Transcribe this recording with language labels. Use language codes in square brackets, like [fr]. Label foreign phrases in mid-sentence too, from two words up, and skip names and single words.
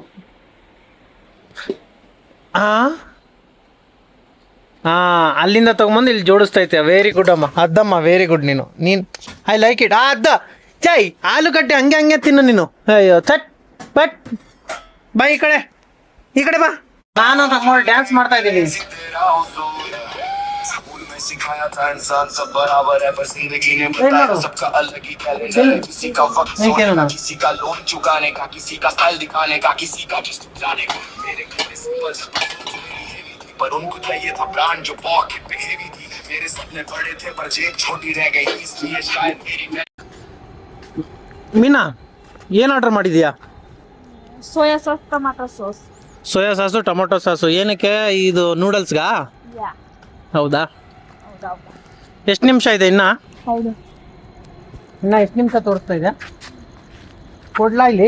[kn] ಅಲ್ಲಿಂದ ತಗೊಂಬಂದು ಇಲ್ಲಿ ಜೋಡಿಸ್ತೈತೆ. [en] very good [kn] ಅಮ್ಮ, ಅದ್ದಮ್ಮ, [en] very good. [kn] ನೀನು [en] I like it. [kn] ಅದ್ದ ಚೈ ಆಲೂಗಡ್ಡೆ ಹಂಗೆ ತಿನ್ನು ನೀನು. ಅಯ್ಯೋ ಚಟ್ ಬಟ್ ಬಾ, ಈ ಕಡೆ ಬಾ. ನಾನು ನಮ್ಮ ಡ್ಯಾನ್ಸ್ ಮಾಡ್ತಾ ಇದ್ದೀನಿ. [hi] सिखाया था इंसान सब बराबर है, पर जिंदगी ने बताया सबका अलग ही टैलेंट है. किसी का वक्त सोने का, किसी का लोन चुकाने का, किसी का स्टाइल दिखाने का, किसी का जिस्ट जाने का. मेरे घर में सिंपल पर उनको चाहिए था ब्रांड जो पॉकेट पे हेवी थी. मेरे सपने बड़े थे पर जेब छोटी रह गई, इसलिए शायद मेरी. [kn] ಮೀನಾ, ಏನು ಆರ್ಡರ್ ಮಾಡಿದ್ಯಾ? [en] soya sauce, tomato sauce. soya sauce, tomato sauce. [kn] ಏನಕ್ಕೆ? ಇದು ನೂಡಲ್ಸ್ಗಾ? ಹೌದಾ? ಎಷ್ಟು ನಿಮಿಷ ಇದೆ ಇನ್ನ? ಹೌದು. ಇನ್ನ ಎಷ್ಟು ನಿಮಿಷ ತೋರಿಸ್ತಾ ಇದೆ? ಕೊಡ್ಲಾ ಇಲ್ಲಿ?